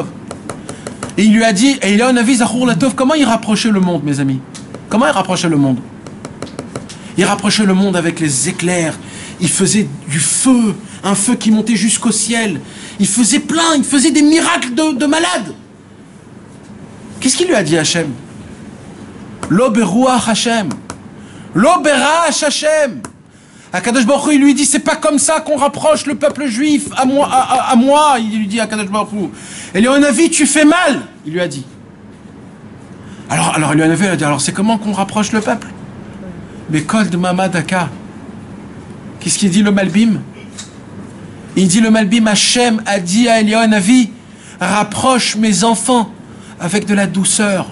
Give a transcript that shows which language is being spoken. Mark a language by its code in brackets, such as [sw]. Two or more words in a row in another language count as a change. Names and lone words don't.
[fr] Et il lui a dit, [he] אליהו הנביא זכור לטוב, [fr] comment il rapprochait le monde, mes amis? Comment il rapprochait le monde? Il rapprochait le monde avec les éclairs. Il faisait du feu, un feu qui montait jusqu'au ciel. Il faisait plein, il faisait des miracles de malade. Qu'est-ce qu'il lui a dit Hachem? [he] לא ברוח השם לא ברוח השם. הקדוש ברוך הוא, [fr] il lui dit, c'est pas comme ça qu'on rapproche le peuple juif à moi, il lui dit [he] הקדוש ברוך הוא. [fr] Eliyahu Hanavi, tu fais mal, il lui a dit. Alors Eliyahu Hanavi a dit, alors c'est comment qu'on rapproche le peuple? [he] Mais קול דממה דקה. [fr] Qu'est-ce qu'il dit le Malbim? Il dit le Malbim, Hachem a dit à Eliyahu Hanavi, rapproche mes enfants avec de la douceur.